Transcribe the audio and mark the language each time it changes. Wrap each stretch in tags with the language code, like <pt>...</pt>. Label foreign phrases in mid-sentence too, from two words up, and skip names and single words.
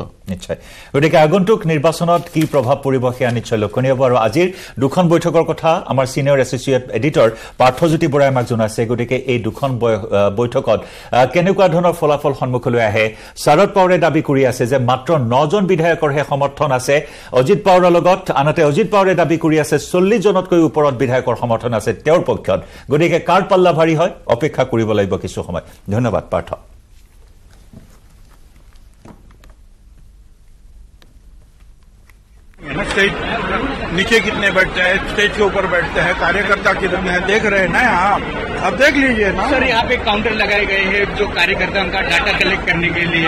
<as>নিশ্চয় গতিকে আগন্তুক নিৰ্বাচনত কি প্ৰভাৱ পৰিব সেয়া নিশ্চয় লক্ষণীয় হ'ব আৰু আজিৰ দুখন বৈঠকৰ কথা আমাৰ</as> <en>senior associate editor</en> <as>পাৰ্থজ্যোতি বৰাই আমাক জনাইছে গতিকে এই দুখন বৈঠকত কেনেকুৱা ধৰণৰ ফলাফল সন্মুখলৈ আহে শৰদ পাৱাৰে দাবী কৰি আছে যে মাত্ৰ ৯জন বিধায়কৰহে সমৰ্থন আছে অজিত পাৱাৰৰ লগত আনহাতে অজিত পাৱাৰে দাবী কৰি আছে ৪০ জনতকৈ ওপৰত বিধায়কৰ সমৰ্থন আছে তেওঁৰ পক্ষত গতিকে কাৰ</as> <hi>पल्ला भारी</hi> <as>হয় অপেক্ষা কৰিব লাগিব কিছু সময় ধন্যবাদ পাৰ্থ</as> <hi>स्टेज नीचे कितने बैठते हैं स्टेज के ऊपर बैठते हैं कार्यकर्ता कितने हैं देख रहे हैं ना आप अब देख लीजिए ना सर यहाँ पे काउंटर लगाए गए हैं जो कार्यकर्ता उनका</hi> <en>data collect</en> <hi>करने के लिए</hi>